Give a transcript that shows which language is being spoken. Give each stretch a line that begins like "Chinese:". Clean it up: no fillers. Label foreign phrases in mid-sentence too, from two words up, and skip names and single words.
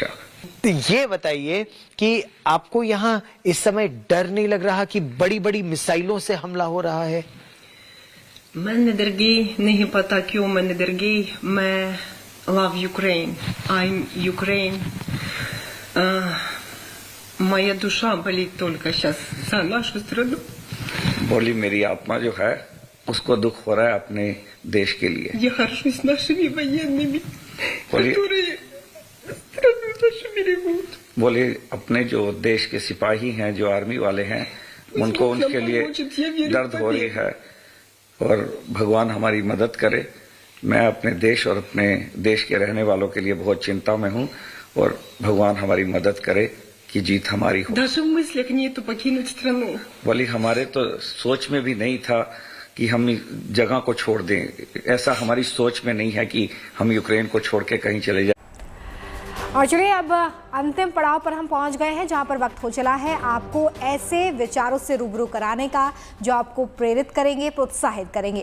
Hindi: तो ये बताइए कि आपको यहाँ इस समय डर नहीं लग रहा कि बड़ी बड़ी मिसाइलों से हमला हो रहा है? मैंने डर गई, नहीं पता क्यों मैंने डर गई।
English: मैं love Ukraine, I am Ukraine.
Russian: моя душа болит только сейчас за нашу страну।
Hindi: बोली मेरी आत्मा जो है उसको दुख हो रहा है अपने देश के लिए।
Russian: Я горжусь нашими военными, которые страну нашу берегут।
Hindi: बोले अपने जो देश के सिपाही हैं, जो आर्मी वाले हैं, उनको उनके लिए दर्द हो रही है और भगवान हमारी मदद करे। मैं अपने देश और अपने देश के रहने वालों के लिए बहुत चिंता में हूँ और भगवान हमारी मदद करे कि जीत हमारी हो।
Russian: Даже в мыслях нету покинуть страну।
Hindi: बोली हमारे तो सोच में भी नहीं था कि हम जगह को छोड़ दें, ऐसा हमारी सोच में नहीं है कि हम यूक्रेन को छोड़ के कहीं चले जाएं। और चलिए अब अंतिम पड़ाव पर हम पहुंच गए हैं, जहां पर वक्त हो चला है आपको ऐसे विचारों से रूबरू कराने का जो आपको प्रेरित करेंगे, प्रोत्साहित करेंगे।